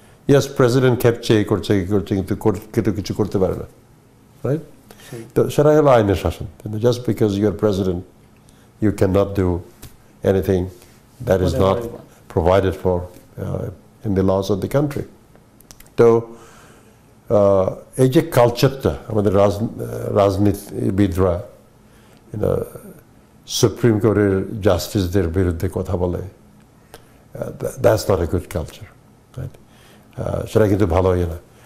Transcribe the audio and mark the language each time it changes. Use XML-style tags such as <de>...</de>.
<bn>ইয়াস, president খেপছে, এই করছে, কি করছে, কিন্তু কোর্ট কিছু করতে পারে না, রাইট? তো সেটা হলো আইনের শাসন। Just because</bn> <en>You are president you cannot do anything that is not provided for in the laws of the country.</en> <bn>তো এই যে কালচারটা আমাদের রাজনীতিবিদরা সুপ্রিম কোর্টের জাস্টিসদের বিরুদ্ধে কথা বলে,</bn> <en>that's not a good culture,</en> <bn>right? সেটা কিন্তু ভালো হয় না।</bn>